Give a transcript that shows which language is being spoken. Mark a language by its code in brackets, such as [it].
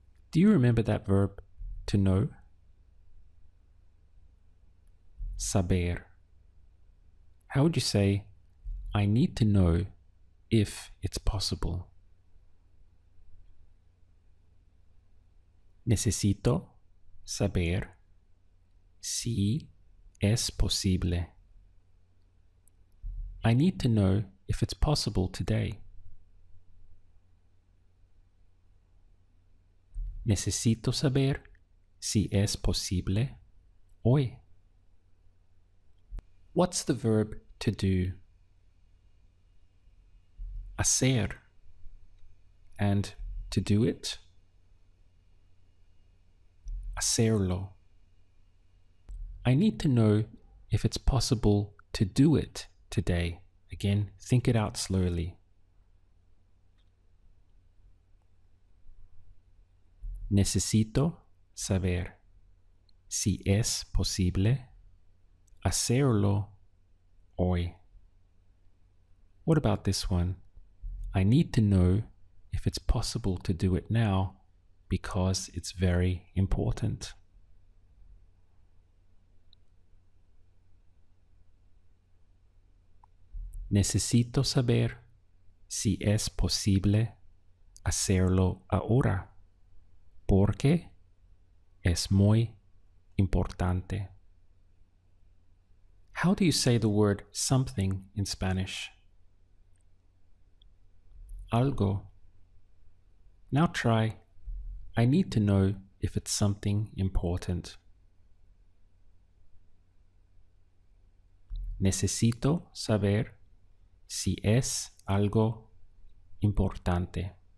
[en] Do you remember that verb to know? Saber. How would you say, I need to know if it's possible. [es] Necesito saber si es posible. [en] I need to know if it's possible today. [es] Necesito saber si es posible hoy. [en] What's the verb to do? Hacer. And to do it? [es] Hacerlo. [en] I need to know if it's possible to do it today. Again, think it out slowly. [es] Necesito saber si es posible hacerlo hoy. [en] What about this one? I need to know if it's possible to do it now because it's very important. [es] Necesito saber si es posible hacerlo ahora porque es muy importante. [en] How do you say the word something in Spanish? Algo. Now try, I need to know if it's something important. [es] Necesito saber si es algo importante.